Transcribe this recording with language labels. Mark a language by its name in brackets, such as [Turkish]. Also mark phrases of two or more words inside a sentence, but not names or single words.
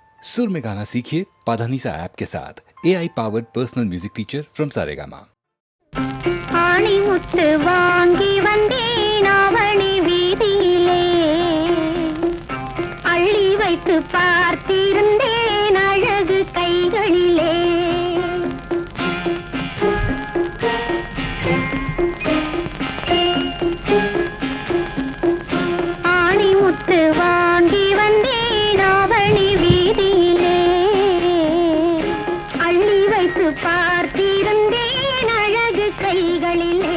[Hindi] सुर में गाना सीखिए पाधानीसा ऐप के साथ [English] AI powered personal music teacher from Saregama. [Tamil] ஆணி முத்து வாங்கி வந்தேன் அவனி வீதியிலே, அள்ளி வைத்து பார்த்திருந்தேன் அழகு கைகளிலே. ஆணி முத்து வாங்கி வந்தேன் அவனி வீதியிலே, அள்ளி வைத்து பார்த்திருந்தேன் அழகு கைகளிலே.